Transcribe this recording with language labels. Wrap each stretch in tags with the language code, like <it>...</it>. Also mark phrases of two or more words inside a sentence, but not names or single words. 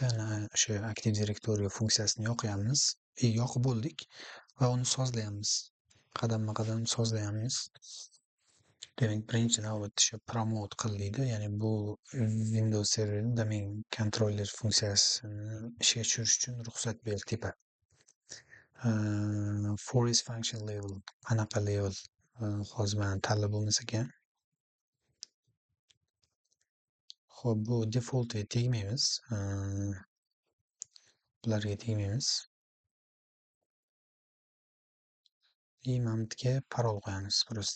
<uz>O'sha Active Directory funksiyasini yoqyapmiz. Yoqib bo'ldik va uni sozlayapmiz. Qadamma-qadam sozlayapmiz. Demak, birinchi navbatda shu promote qil deydi. Ya'ni bu Windows serverining</uz> <en>domain controller</en> <uz>funksiyasini ishga tushirish uchun ruxsat ber tepa.</uz> <en>Forest function level,</en> <uz>qanaqa level hozir mana tanlab bo'lmas ekan. Xo'p, bu defaultga tegmaymiz. Bularga tegmaymiz. Mana bu yerga parol qo'yamiz просто.</uz>